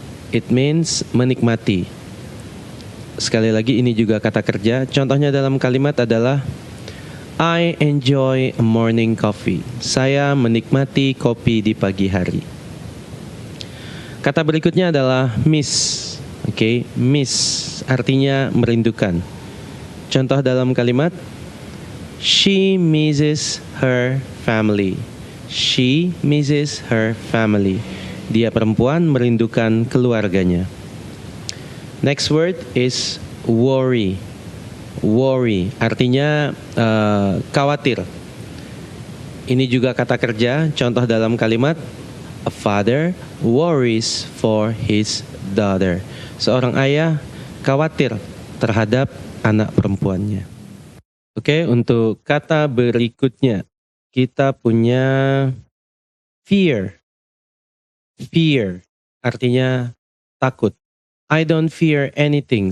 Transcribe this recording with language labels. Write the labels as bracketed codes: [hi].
[en] It means [id] menikmati. Sekali lagi, ini juga kata kerja. Contohnya dalam kalimat adalah [en] I enjoy a morning coffee. [id] Saya menikmati kopi di pagi hari. Kata berikutnya adalah miss. Okay, miss artinya merindukan. Contoh dalam kalimat, [en] she misses her family. She misses her family. [id] Dia perempuan merindukan keluarganya. [en] Next word is worry. Worry [id] artinya khawatir. Ini juga kata kerja. Contoh dalam kalimat, [en] a father worries for his daughter. [id] Seorang ayah khawatir terhadap anak perempuannya. Oke, untuk kata berikutnya kita punya fear. [en] Fear [id] artinya takut. [en] I don't fear anything.